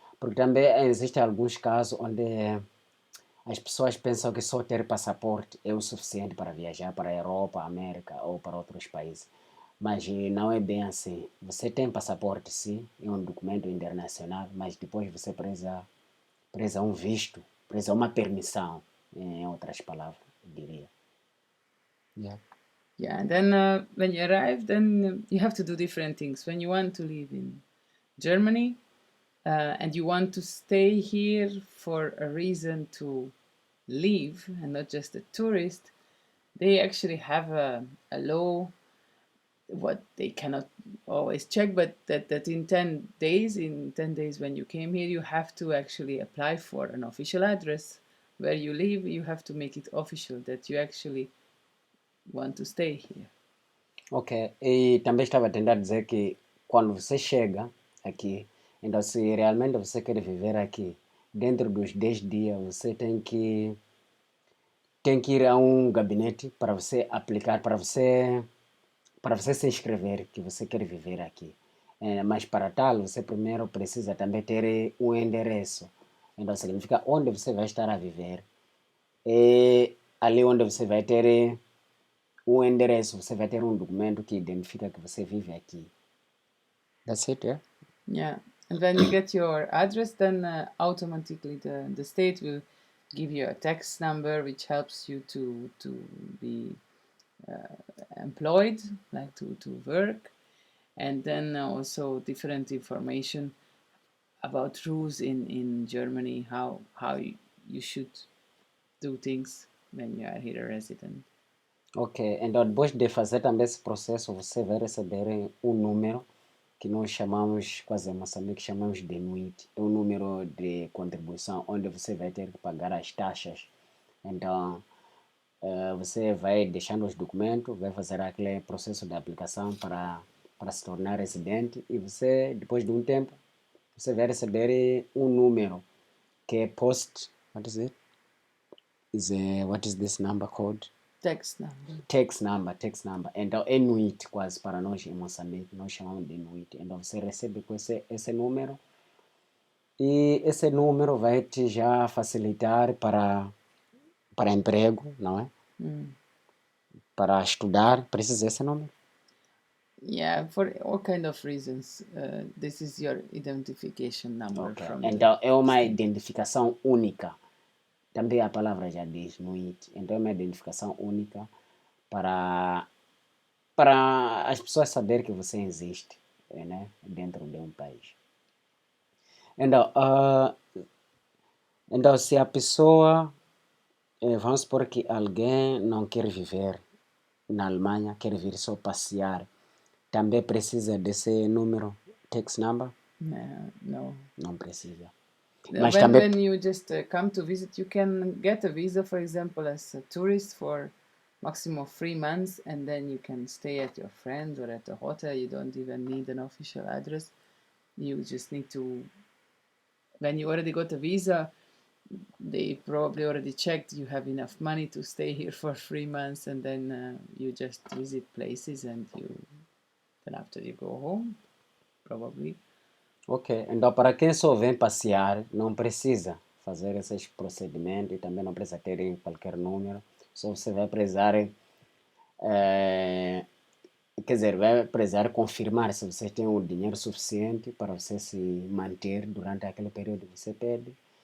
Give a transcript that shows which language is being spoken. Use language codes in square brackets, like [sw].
[pt] Porque também existem alguns casos onde as pessoas pensam que só ter passaporte é o suficiente para viajar para a Europa, América ou para outros países. Mas não é bem assim. Você tem passaporte, sim, é um documento internacional, mas depois você precisa um visto, precisa uma permissão, em outras palavras, eu diria. Yeah. [en] Yeah, and then when you arrive, then you have to do different things. When you want to live in Germany and you want to stay here for a reason to live and not just a tourist, they actually have a law what they cannot always check, but that in 10 days when you came here, you have to actually apply for an official address where you live. You have to make it official that you actually want to stay here. [pt] Ok, e também estava a tentar dizer que quando você chega aqui, então se realmente você quer viver aqui, dentro dos 10 dias você tem que ir a um gabinete para você aplicar, para você se inscrever que você quer viver aqui. Mas para tal, você primeiro precisa também ter um endereço. Então significa onde você vai estar a viver. E ali onde você vai ter um endereço, você vai ter um documento que identifica que você vive aqui. [en] That's it, yeah? Yeah, and when you get your address, then automatically the state will give you a tax number, which helps you to be employed, like to work, and then also different information about rules in Germany, how you should do things when you are here a resident. [pt] Ok, então depois de fazer também esse processo, você vai receber um número que nós chamamos, quase em Moçambique, chamamos de NUIT. É um número de contribuição onde você vai ter que pagar as taxas. Então, você vai deixando os documentos, vai fazer aquele processo de aplicação para se tornar residente e você, depois de um tempo, você vai receber um número que é post, [en] what is it? What is this number called? Tax number. Tax number. [pt] Então é NUIT quase para nós em Moçambique, nós chamamos de NUIT. Então você recebe com esse número e esse número vai te já facilitar para emprego, não é? Para estudar, precisa desse número. [en] Yeah, for all kind of reasons. This is your identification number Ok. from [pt] Então [en] the [pt] é uma [en] state. [pt] identificação única. Também a palavra já diz NUIT. Então é uma identificação única para as pessoas saberem que você existe, né, dentro de um país. Então, então se a pessoa, vamos supor que alguém não quer viver na Alemanha, quer vir só passear, também precisa desse número, tax number? [en] No. [pt] Não precisa. Mas Mas também, [en] when you just come to visit, you can get a visa, for example, as a tourist for maximum of 3 months, and then you can stay at your friend or at a hotel. You don't even need an official address. You just need to, when you already got a visa, they probably already checked you have enough money to stay here for 3 months, and then you just visit places, and then after you go home, probably. [pt] ok, então para quem só vem passear, não precisa fazer esses procedimentos e também não precisa ter qualquer número, só você vai precisar, quer dizer, vai precisar confirmar se você tem o dinheiro suficiente para você se manter durante aquele período que você pede.